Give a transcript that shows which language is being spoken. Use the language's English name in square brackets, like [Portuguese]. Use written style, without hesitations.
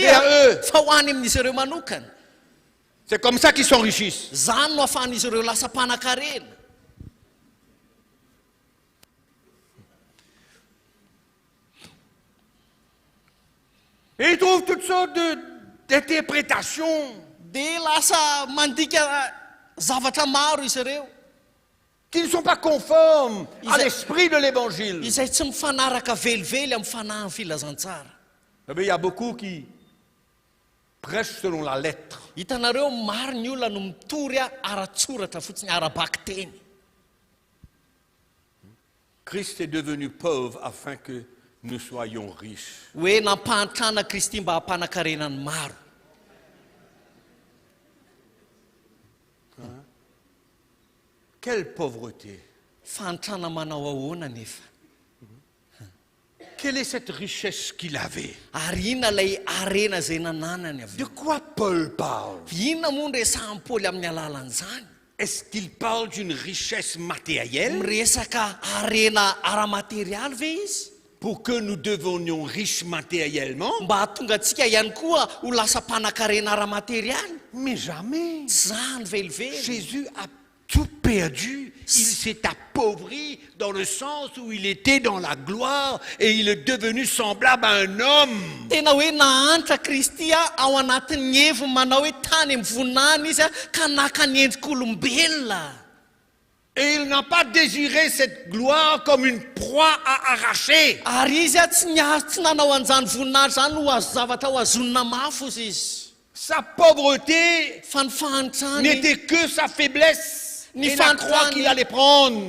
[French] Vers eux. [Malagasy] fa ho any amin'izy ireo manokana. [French] C'est comme ça qu'ils s'enrichissent. [Malagasy] Zany no ahafahan'izy ireo lasa mpanan-karena. [French] Et ils trouvent toutes sortes d'interprétations [Malagasy] Dia lasa mandika zavatra maro izy ireo. [French] qui ne sont pas conformes à Ils- l'esprit de l'évangile. [Malagasy] Izay tsy mifanaraka velively amin'ny fanahy filazantsara. [French] Mais il y a beaucoup qui prêchent selon la lettre. [Malagasy] Hitanareo maro ny olona no mitory ara-tsoratra fotsiny ara-baky teny. [French] Christ est devenu pauvre afin que nous soyons riches. [Malagasy] Hoe nampahantrana Kristy mba hampanan-karenany maro. [French] Quelle pauvreté! [Malagasy] Fahantrana manao ahoana nefa. [French] Quelle est cette richesse qu'il avait? [Malagasy] Ary inona ilay arena izay nananany avy [French] De [Malagasy] eo? [French] quoi Paul parle? [Malagasy] Inona moa no resahan'ny Paoly amin'ny alalan'izany? [French] Est-ce qu'il parle d'une richesse matérielle [Malagasy] Miresaka arena ara-materialy ve izy? [French] pour que nous devenions riches matériellement? [Malagasy] Mba hahatonga antsika ihany koa ho lasa mpanan-karena ara-materialy? [French] Mais jamais! [Malagasy] Tsy zany velively. [French] Jésus a tout perdu, il s'est appauvri dans le sens où il était dans la gloire et il est devenu semblable à un homme. [Malagasy] Tena hoe nahantra Kristy ao anatin'ny evo manao hoe tany amin'ny voninahitra izy ka naka ny endrik'olombelona. [French] Et il n'a pas désiré cette gloire comme une proie à arracher. [Malagasy] Ary izy tsy nanao an'izany voninahitra zany ho azo zavatra ho azonina mafy ozy izy. [French] Sa pauvreté [Malagasy] Fa ny fahantrany [French] n'était que sa faiblesse Ni et la croix qu'il allait prendre.